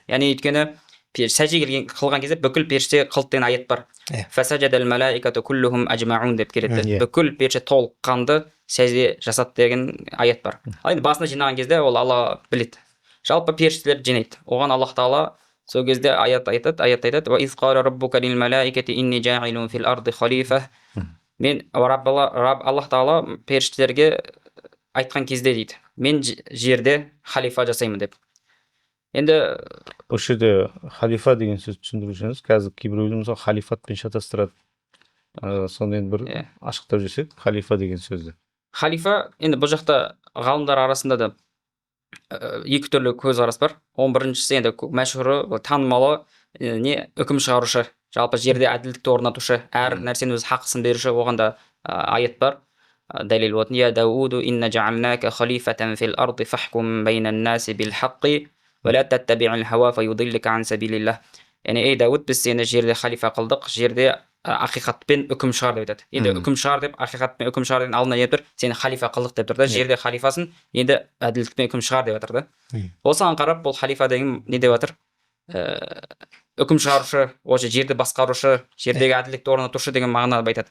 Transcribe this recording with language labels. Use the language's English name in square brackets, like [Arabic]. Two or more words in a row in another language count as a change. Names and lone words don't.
[Kazakh] Яғни өйткені сәжде қылған кезде бүкіл періште қылды деген аят бар. [Arabic] فسجد الملائكة كلهم أجمعون [Kazakh] деп келеді. Бүкіл періште толыққанды сәжде жасады деген аят бар. Ал енді басына жинаған кезде ол Алла біледі. Жалпы періштелер жинайды. Оған Аллах Тағала сол кезде аят айтады. [Arabic] وإذ قال ربك للملائكة إني جاعل في الأرض خليفة. [Kazakh] Мен Аллах Тағала періштелерге айтқан кезде дейді, мен жерде халифа жасаймын деп. Енді осы жерде халифа деген сөз түсіндірушіңіз, қазір кейбіреулер мысалы халифатпен шатастырады. Соны енді бір ашықтап жесек, халифа деген сөзді. Халифа енді бұл жақта ғалымдар арасында да екі түрлі көзқарас бар. 11-шісі енді мәшһүрі, танымалы үкім шығарушы, жалпы жерде әділдікті орнатушы, әр нәрсені өз хақысын беруші, оған да аят бар. Дәлел болатын: [Arabic] يا داود إنا جعلناك خليفة في الأرض فاحكم بين الناس بالحق ولا تتبع الهوى فيضلك عن سبيل الله. [Kazakh] Яғни ей Дауд, біз сені жерде халифа қылдық, жерде ақиқатпен үкім шығар деп айтады. Енді үкім шығар деп, ақиқатпен үкім шығар деген алдына не тұр? Сені халифа қылдық деп тұр да, жерде халифасын, енді әділдікпен үкім шығар деп жатыр да. Осыған қарап, бұл халифа деген не деп жатыр? Үкім шығарушы, осы жерді басқарушы, жердегі әділдікті орнатушы деген мағынада айтады.